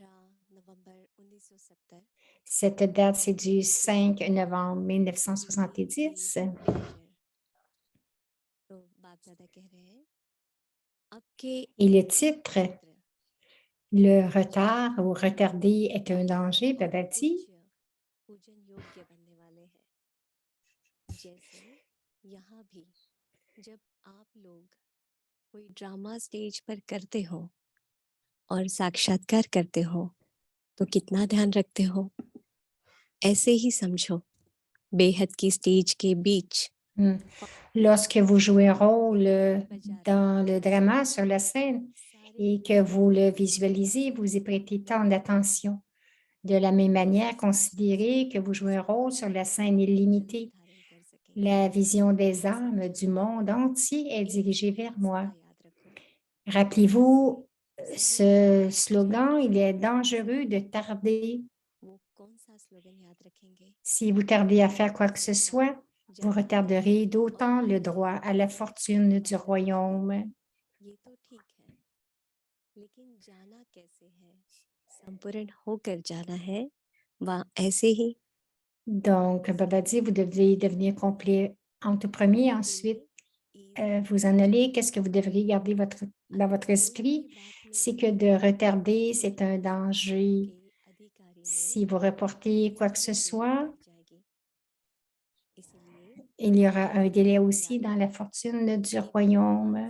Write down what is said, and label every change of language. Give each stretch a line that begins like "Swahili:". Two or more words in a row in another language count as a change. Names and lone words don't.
French: Cette date, c'est du 5 novembre 1970. Et le titre, le retard ou retardé est un danger, Baba dit.
Hindi: जब आप लोग कोई
English: drama stage
Hindi: पर करते हो और साक्षात्कार करते हो तो कितना ध्यान रखते हो ऐसे ही समझो बेहद की स्टेज के बीच
French: Lorsque vous jouez un rôle dans le drama sur la scène et que vous le visualisez, vous y prêtez tant d'attention. De la même manière, considérez que vous jouez un rôle sur la scène illimitée. La vision des âmes du monde entier est dirigée vers moi. Rappelez-vous Ce slogan, il est dangereux de tarder.
Hindi: वो कौन सा स्लोगन याद रखेंगे?
French: Si vous tardez à faire quoi que ce soit, vous retarderez d'autant le droit à la fortune du royaume.
Hindi: ये तो ठीक है, लेकिन जाना कैसे है? संपूर्ण होकर जाना है, वह ऐसे ही
French: Donc, Baba dit, vous devez devenir complet en tout premier, ensuite vous en allez. Qu'est-ce que vous devriez garder dans votre esprit? C'est que de retarder, c'est un danger. Si vous reportez quoi que ce soit, il y aura un délai aussi dans la fortune du royaume.